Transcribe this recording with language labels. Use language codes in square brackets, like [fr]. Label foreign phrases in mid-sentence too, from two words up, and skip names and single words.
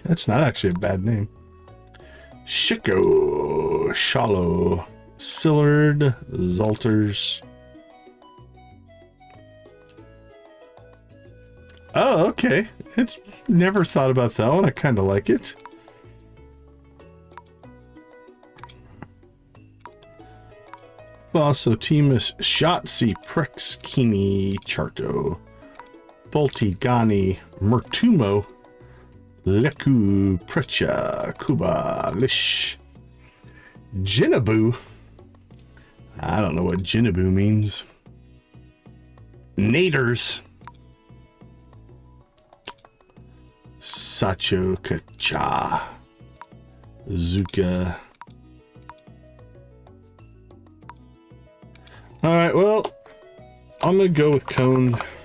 [en] That's not actually a bad name. Shiko, Shallow, Sillard, Zalters. Oh, okay. It's never thought about that one. I kind of like it. Vosotimus, Shotzi, Prexkini, Charto, Boltigani, Mertumo, Leku, Precha, Kuba, Lish, Jinabu. I don't know what Jinabu means. Naders. Sacho Kacha. Zuka. Alright, well, I'm gonna go with coned.